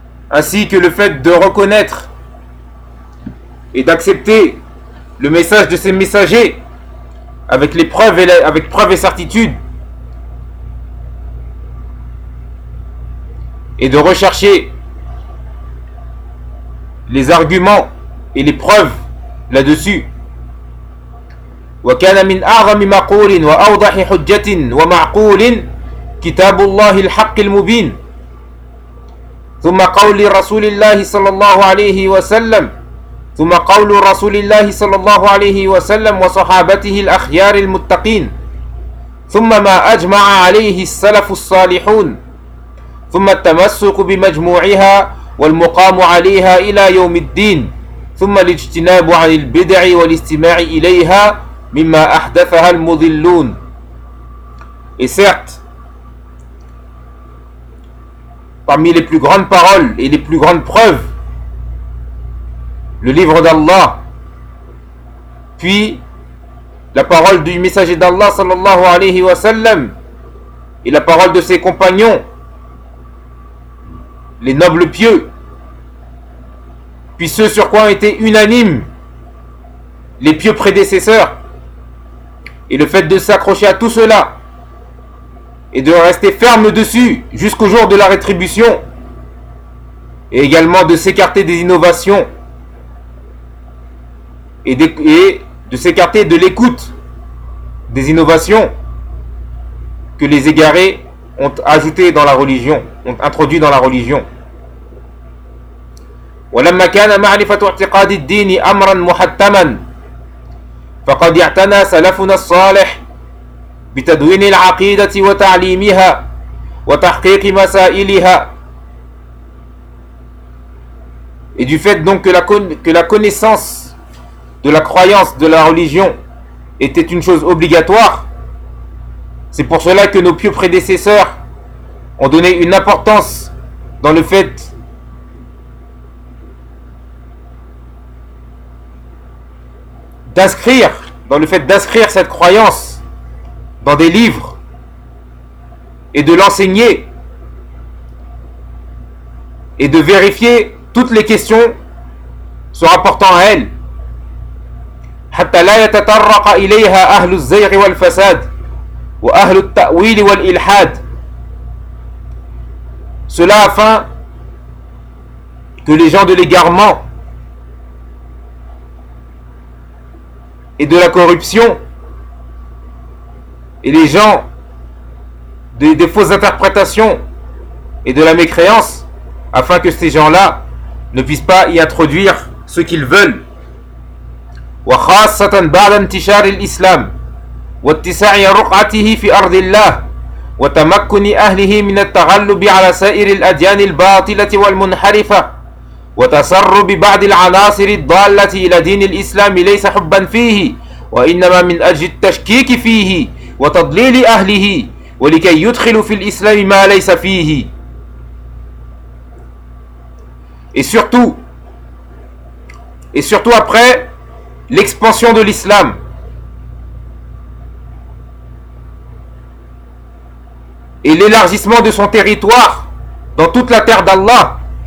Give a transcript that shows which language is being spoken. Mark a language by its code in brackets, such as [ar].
[fr] ainsi que le fait de reconnaître et d'accepter le message de ses messagers avec les preuves et avec preuve et certitude. Et de rechercher les arguments et les preuves là-dessus. [ar] وكان من أعظم مقول وأوضح حجة ومعقول كتاب الله الحق المبين ثم قول رسول الله صلى الله عليه وسلم ثم قول رسول الله صلى الله عليه وسلم وصحابته الأخيار المتقين ثم ما أجمع عليه السلف الصالحون ثم التمسك بمجموعها والمقام عليها إلى يوم الدين ثم الاجتناب عن البدع والاستماع إليها مما أحدثها المضلون. [fr] Et certes, parmi les plus grandes paroles et les plus grandes preuves, le livre d'Allah, puis la parole du messager d'Allah sallallahu alayhi wa sallam et la parole de ses compagnons, les nobles pieux, puis ceux sur quoi ont été unanimes les pieux prédécesseurs, et le fait de s'accrocher à tout cela et de rester ferme dessus jusqu'au jour de la rétribution, et également de s'écarter des innovations et de s'écarter de l'écoute des innovations que les égarés ont ajoutées dans la religion, ont introduit dans la religion. [ar] ولما كان معرفة اعتقاد الدين أمرا محتما فقد اعتنى سلفنا الصالح بتدوين العقيدة وتعليمها وتحقيق مسائلها. [fr] Et du fait donc que la connaissance de la croyance de la religion était une chose obligatoire, c'est pour cela que nos pieux prédécesseurs ont donné une importance dans le fait d'inscrire, dans le fait d'inscrire cette croyance dans des livres et de l'enseigner et de vérifier toutes les questions se rapportant à elle. [ar] حتى لا يتطرق إليها أهل الزيغ والفساد وأهل التأويل والإلحاد. [fr] Cela afin que les gens de l'égarement et de la corruption et les gens des fausses interprétations et de la mécréance, afin que ces gens-là ne puissent pas y introduire ce qu'ils veulent. [ar] وخاصة بعد انتشار الإسلام واتساع رقعته في أرض الله وتمكن أهله من التغلب على سائر الأديان الباطلة والمنحرفة وتسرب بعض العناصر الضالة إلى دين الإسلام ليس حبا فيه وإنما من أجل التشكيك فيه وتضليل أهله ولكي يدخل في الإسلام ما ليس فيه. [fr] Et surtout après l'expansion de l'islam, et l'élargissement de son territoire dans toute la terre d'Allah.